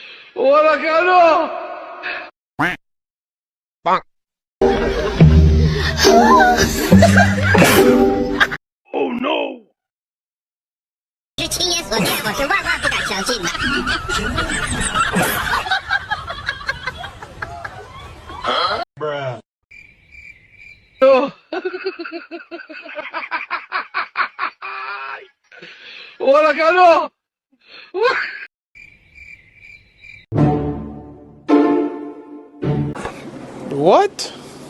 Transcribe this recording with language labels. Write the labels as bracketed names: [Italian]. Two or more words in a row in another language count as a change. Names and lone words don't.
[Filipino] Wala ka ano! [English] Oh no! [Chinese] 是亲眼所见，我是万万不敢相信的。 [English] No! [Filipino] Wala ka ano! [English] What?